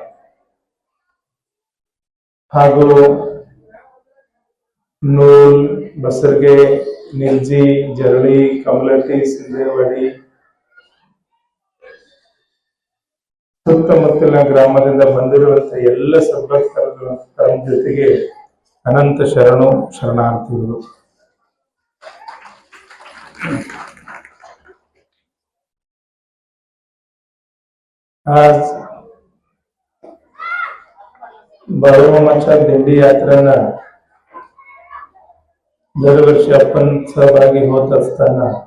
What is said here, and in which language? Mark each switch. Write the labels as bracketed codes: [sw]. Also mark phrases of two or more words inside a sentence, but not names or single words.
[kn] ಹಾಗೂ ನೂಲ್, ಬಸರ್ಗೆ, ನಿಲ್ಜಿ, ಜರಳಿ, ಕಮಲಟ್ಟಿ, ಸಿಂಧೇವಾಡಿ ಸುತ್ತಮುತ್ತಲಿನ ಗ್ರಾಮದಿಂದ ಬಂದಿರುವಂತಹ ಎಲ್ಲ ಸದ್ಭಕ್ತರ ಜೊತೆಗೆ ಅನಂತ ಶರಣಾರ್ಥಿಗಳು. [mr] आज बाळूमामाच्या दिंडी यात्रेला दरवर्षी आपण सहभागी होत असताना